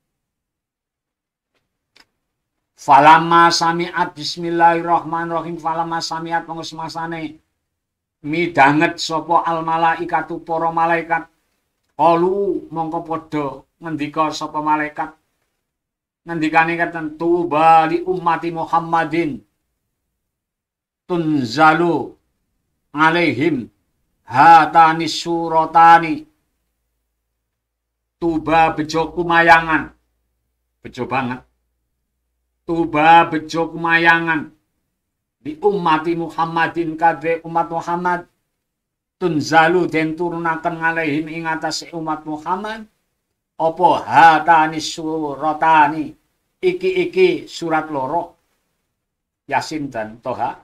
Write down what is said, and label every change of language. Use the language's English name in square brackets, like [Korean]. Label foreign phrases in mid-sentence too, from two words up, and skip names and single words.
[Arabic] فلما سمعت بسم الله الرحمن الرحيم. فلما سمعت [Javanese] pengesmasane midanget sopo [Arabic] الملائكة [Javanese] para malaikat. [Arabic] Qalu [Javanese] mongko padha ngendika sapa malaikat, ngendikane katen [Arabic] طوبى لأمة محمد تنزل عليهم هاتان سورتان. [Javanese] Tuba bejo kumayangan, bejo banget. Tuba bejo kumayangan di [Arabic] أمة محمد [Javanese] kadhe umat Muhammad. Tunzalu den turunaken ngalaihim ing atase umat Muhammad apa [Arabic] هاتان سورتان [Javanese] iki surat loro Yasin dan Toha.